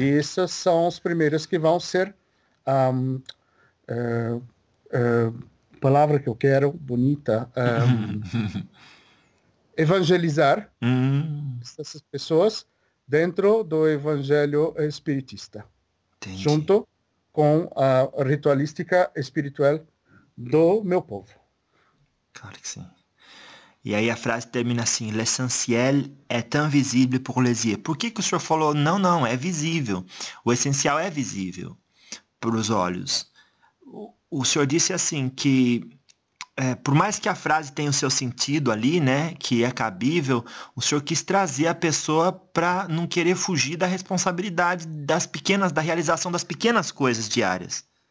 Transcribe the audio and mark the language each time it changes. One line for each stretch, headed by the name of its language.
Portuguese: e essas são as primeiras que vão ser, palavra que eu quero, bonita, evangelizar essas pessoas dentro do evangelho espiritista. Entendi. Junto com a ritualística espiritual do meu povo. Claro que sim. E aí a frase termina assim,
French: l'essentiel est invisible pour les yeux.
Portuguese: Por que que o senhor falou, não, é visível. O essencial é visível para os olhos. O senhor disse assim que... É, por mais que a frase tenha o seu sentido ali, né, que é cabível, o senhor quis trazer a pessoa para não querer fugir da responsabilidade das pequenas, da realização das pequenas coisas diárias.